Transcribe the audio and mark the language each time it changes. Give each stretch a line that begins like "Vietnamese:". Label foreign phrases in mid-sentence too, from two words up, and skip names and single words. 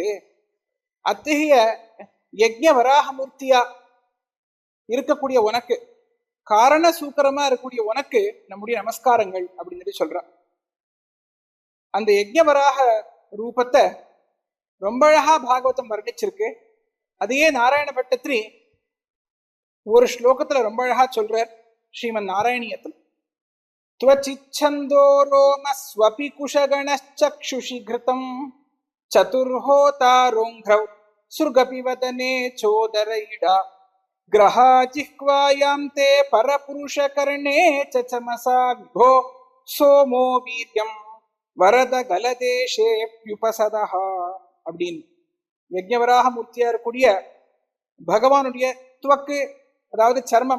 Tamil: அத்தகைய யஜ்ஞ வராகமூர்த்தியா இருக்கக்கூடிய உனக்கு, காரண சூக்கரமா இருக்கக்கூடிய உனக்கு நம்முடைய நமஸ்காரங்கள் அப்படின்னு சொல்றான். அந்த யஜ்ஞ வராக ரூபத்தை ரொம்ப அழகா பாகவதம் வர்ணிச்சிருக்கு. அதையே நாராயண பட்டத்திரி ஒரு ஸ்லோகத்துல ரொம்ப அழகா சொல்றார். ஸ்ரீமன் நாராயணியத்தில்
Sanskrit: त्वचिच्छन्दो रोमस्वपि कुशगणश्चक्षुषि घृतं चतुर्होतारोङ्घ्रौ सुर्गपि वदने चोदरैडा ग्रहा जिह्वायां ते परपुरुष कर्णे समसा विभो सोमो वीर्यं वरद कलदेशेप्युपसदा
Tamil: அப்படின்னு யஜ்ஞவராக மூர்த்தியா இருக்கக்கூடிய பகவானுடைய துவக்கு, அதாவது சர்மம்.